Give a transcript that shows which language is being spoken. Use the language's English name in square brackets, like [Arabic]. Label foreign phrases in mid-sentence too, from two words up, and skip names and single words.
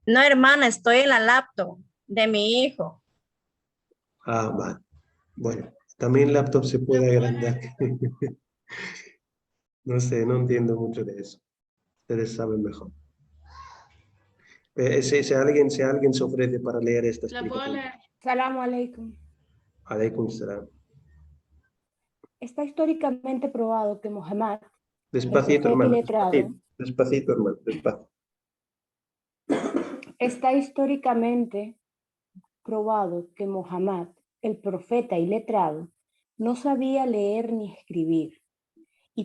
[Spanish] No, hermana, estoy en la laptop de mi hijo. Ah, vale. Bueno, también laptop se puede agrandar. No sé, no entiendo mucho de eso. Ustedes saben mejor. Si alguien se ofrece para leer esta explicación. [Arabic] السلام عليكم. عليكم السلام. [Spanish] Está históricamente probado que Mohammed, el Despacito, profeta y hermano. letrado, Despacito, hermano. Despacio. está históricamente probado que Mohammed, el profeta y letrado, no sabía leer ni escribir y